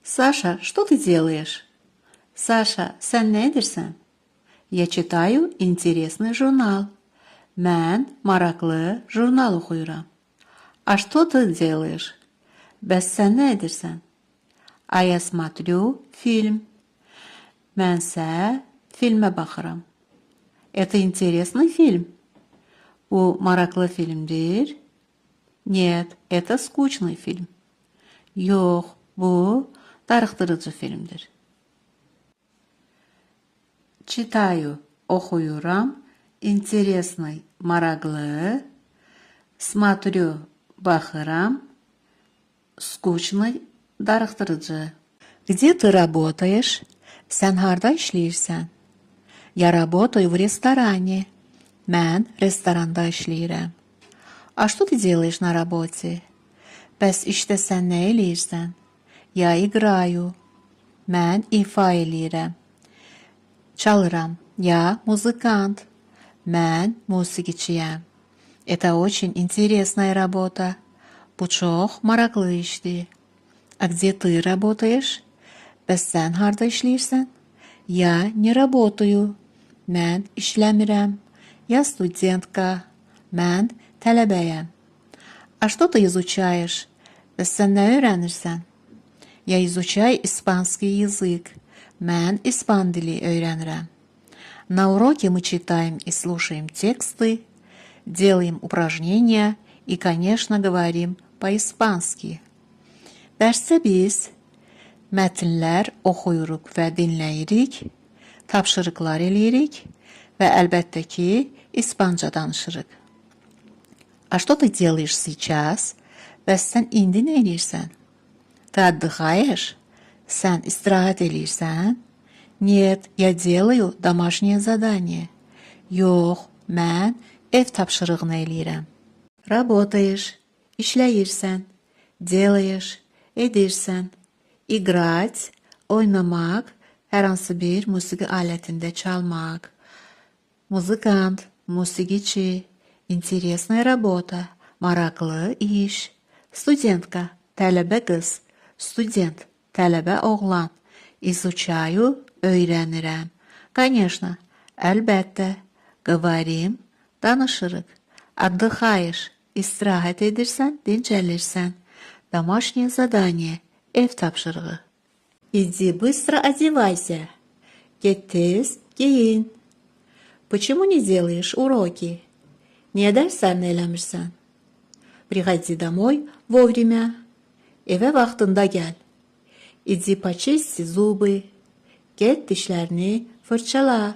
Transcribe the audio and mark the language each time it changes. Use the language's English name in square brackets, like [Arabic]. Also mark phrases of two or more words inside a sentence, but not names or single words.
[Russian] Саша, что ты делаешь? Саша, [Azerbaijani] sen ne edirsən? [Russian] Я читаю интересный журнал. [Azerbaijani] Mən maraqlı jurnal oxuyuram. [Russian] А что ты делаешь? [Azerbaijani] Bəs sən nə edirsən? [Russian] А я смотрю фильм. [Azerbaijani] Mənsə filmə baxıram. [Russian] Это интересный фильм. [Azerbaijani] Bu maraqlı filmdir. [Russian] Нет, это скучный фильм. [Azerbaijani] Yox, bu darıxdırıcı filmdir. [Russian] Читаю, oxuyuram. Интересный, maraqlı. Смотрю, baxıram. Скучный, darıxdırıcı. Где ты работаешь? [Azerbaijani] Sən harda işləyirsən? [Russian] Я работаю в ресторане. [Azerbaijani] Mən restoranda işləyirəm. [Russian] А что ты делаешь на работе? [Azerbaijani] Bəs işdə sən nə eləyirsən? [Russian] Я играю. [Azerbaijani] Mən ifa eləyirəm. Çalıram. [Russian] Я музыкант. [Azerbaijani] Mən musiqiçiyəm. [Russian] Это очень интересная работа. [Azerbaijani] Bu çox maraqlı işdir. [Russian] А где ты работаешь? [Azerbaijani] Bəs sən harda işləyirsən? [Russian] Я не работаю. [Azerbaijani] Mən işləmirəm. [Russian] Я студентка. [Azerbaijani] Mən tələbəyəm. [Russian] А что ты изучаешь? [Azerbaijani] Bəs sən nə öyrənirsən? [Russian] Я изучаю испанский язык. [Azerbaijani] Mən ispan dili öyrənirəm. [Russian] На уроке мы читаем и слушаем тексты, делаем упражнения и, конечно, говорим по-испански. [Azerbaijani] Dərsdə biz mətnlər oxuyuruq və dinləyirik, tapşırıqlar eləyirik və əlbəttə ki, ispanca danışırıq. [Russian] А что ты делаешь сейчас? [Azerbaijani] Bəs sən indi nə eləyirsən? [Russian] Ты отдыхаешь? [Azerbaijani] Sən istirahət eləyirsən? [Russian] Нет, я делаю домашнее задание. [Azerbaijani] Yox, mən ev tapşırığını eləyirəm. [Russian] Работаешь, işləyirsən. Делаешь, edirsən. [Azerbaijani] Играть, oynamaq, hər hansı bir musiqi alətində çalmaq. Muzikant, musiqiçi. [Russian] Интересная работа, [Azerbaijani] maraqlı iş. Студентка, tələbə qız. Студент, tələbə oğlan. [Russian] Изучаю, öyrənirəm. Конечно, əlbəttə. [Azerbaijani] Говорим, danışırıq. Отдыхаешь, istirahət edirsən, dincəlirsən. [Russian] Домашнее задание, [Azerbaijani] ev tapşırığı. [Russian] Иди быстро одевайся. [Azerbaijani] Get tez, giyin. [Russian] Почему не делаешь уроки? [Azerbaijani] Niyə dərslərini eləmirsən? [Russian] Приходи домой вовремя. [Azerbaijani] Evə vaxtında gəl. [Russian] Иди почисти зубы. [Azerbaijani] Get dişlərini fırçala.